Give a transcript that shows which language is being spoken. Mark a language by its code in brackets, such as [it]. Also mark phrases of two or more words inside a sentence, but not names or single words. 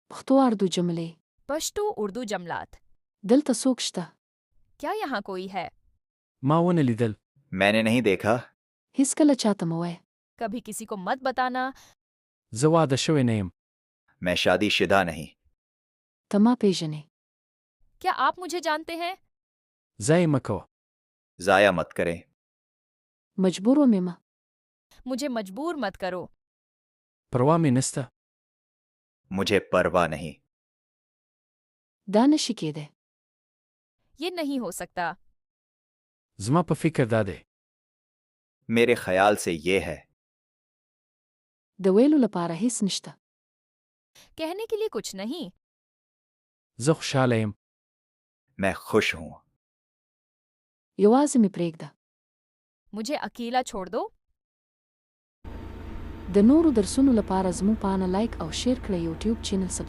[ps] پښتو اردو جملې [ur] پشتو اردو جملات. [ps] دلته څوک شته؟ [ur] کیا یہاں کوئی ہے? [ps] ما ونه لیدل. [ur] میں نے نہیں دیکھا. [ps] هیڅکله چاته مه وایه. [ur] کبھی کسی کو مت بتانا. [ps] زه واده شوی نه یم. [ur] میں شادی شدہ نہیں. [ps] ته ما پیژنې. [ur] کیا آپ مجھے جانتے ہیں? [ps] ځای مه کوه. [ur] ضائع مت کریں. [ps] مجبور ومې مه. [ur] مجھے مجبور مت کرو. [ps] پروا مې نسته. [ur] مجھے پرواہ نہیں. [ps] دا نشي کېدی. [ur] یہ نہیں ہو سکتا. [ps] زما په فکر دا دی. [ur] میرے خیال سے یہ ہے. [ps] د ویلو لپاره هیڅ نشته. [ur] کہنے کے لیے کچھ نہیں. [ps] زه خوشحاله یم. [ur] میں خوش ہوں. [ps] یوازې مې پرېږده. [ur] مجھے اکیلا چھوڑ دو. [ps] د نورو درسونو لپاره زموږ پاڼه لایک او شیر کړئ. یوټیوب چینل